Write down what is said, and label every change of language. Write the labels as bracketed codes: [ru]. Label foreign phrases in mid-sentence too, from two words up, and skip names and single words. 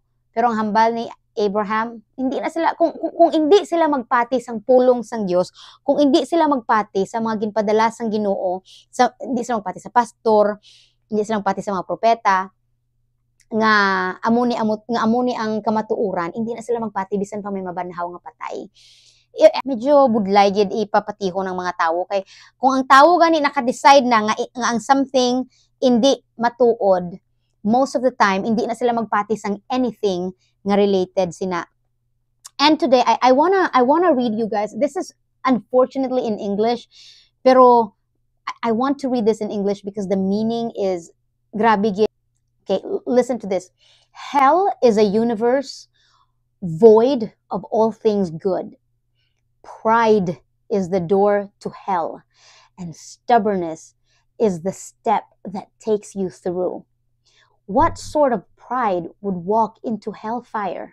[hil] Pero ang hambal ni Abraham, hindi na sila kung hindi sila magpati sang pulong sang Dios, kung hindi sila magpati sa mga ginpadala sang Ginoo, hindi sila magpati sa pastor, hindi sila magpati sa mga propeta nga amo ni ang kamatuuran, hindi na sila magpati bisan pa may mabanhaw nga patay. Medyo budlay gid ipapatiho ng mga tawo kay kung ang tawo gani naka-decide na nga ang something hindi matuod, [en] most of the time [hil] hindi na sila magpati sang anything nga related sina. [en] And today I wanna read you guys. This is unfortunately in English, pero I want to read this in English because the meaning is [hil] grabe gid. [en] Okay, listen to this. Hell is a universe void of all things good. Pride is the door to hell, and stubbornness is the step that takes you through. What sort of pride would walk into hellfire?